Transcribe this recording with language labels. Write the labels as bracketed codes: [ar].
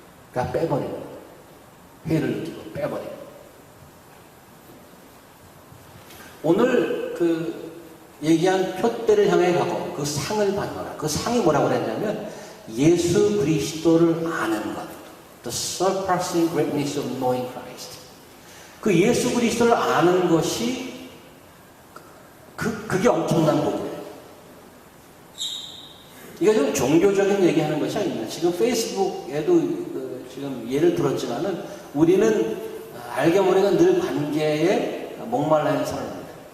[ko] 그러니까 빼버리고 회의를 느끼고 빼버리고. 오늘 그 얘기한 표대를 향해 가고 그 상을 받노라. 그 상이 뭐라고 그랬냐면 예수 그리스도를 아는 것. [en] The surpassing greatness of knowing Christ. [ko] 그 예수 그리스도를 아는 것이 그게 엄청난 복이에요. 이게 좀 종교적인 얘기하는 것이 아닙니다. 지금 페이스북에도 지금 예를 들었지만은 우리는 알게 모르게 늘 관계에 목말라 있는 사람입니다.